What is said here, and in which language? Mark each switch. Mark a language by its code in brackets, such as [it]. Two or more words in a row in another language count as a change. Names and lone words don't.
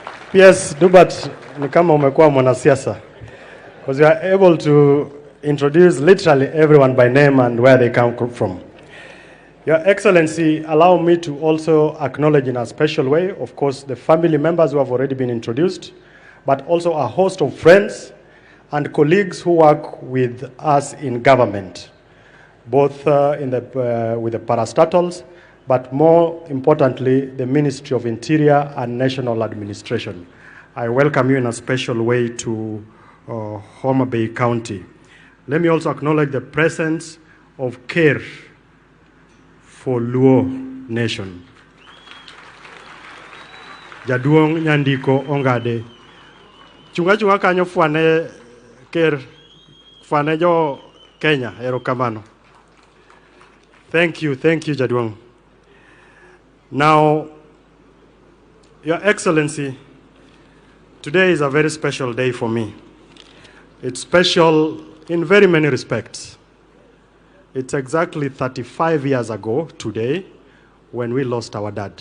[sw] PS Dubat ni kama umekuwa mwanasiasa, [en] because you are able to introduce literally everyone by name and where they come from. Your Excellency, allow me to also acknowledge in a special way, of course, the family members who have already been introduced, but also a host of friends and colleagues who work with us in government, both with the parastatals, but more importantly, the Ministry of Interior and National Administration. I welcome you in a special way to Homa Bay County. Let me also acknowledge the presence of CARE for Luo Nation. [luo] Jaduong Nyandiko Ongade. Chunga kanyo fwane CARE, fwane jo Kenya, erokamano. [en] Thank you, Jaduong. Now, Your Excellency, today is a very special day for me. It's special in very many respects. It's exactly 35 years ago today when we lost our dad.